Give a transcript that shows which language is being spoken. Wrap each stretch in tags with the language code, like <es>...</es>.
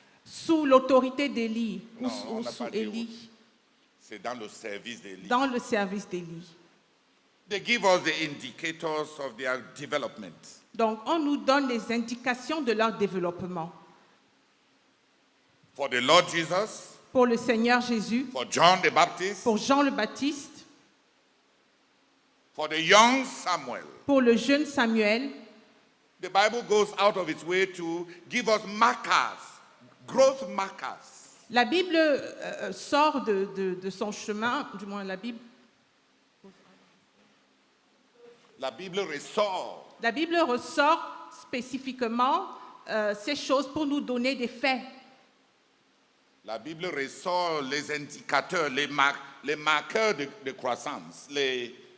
<fr>Sous l'autorité d'Élie ou sous Élie. C'est dans le service d'Élie. Dans le service d'Élie.</fr> <en>They give us the indicators of their development.</en> <fr>Donc, on nous donne les indications de leur développement.</fr> <en>For the Lord Jesus.</en> <fr>Pour le Seigneur Jésus.</fr> <en>For John the Baptist.</en> <fr>Pour Jean le Baptiste.</fr> <en>For the young Samuel.</en> <fr>Pour le jeune Samuel.</fr> <en>The Bible goes out of its way to give us markers, growth markers.</en> <fr>La Bible sort de son chemin, du moins la Bible. La Bible ressort. La Bible ressort spécifiquement ces choses pour nous donner des faits. La Bible ressort les indicateurs, les marqueurs de croissance, les</fr>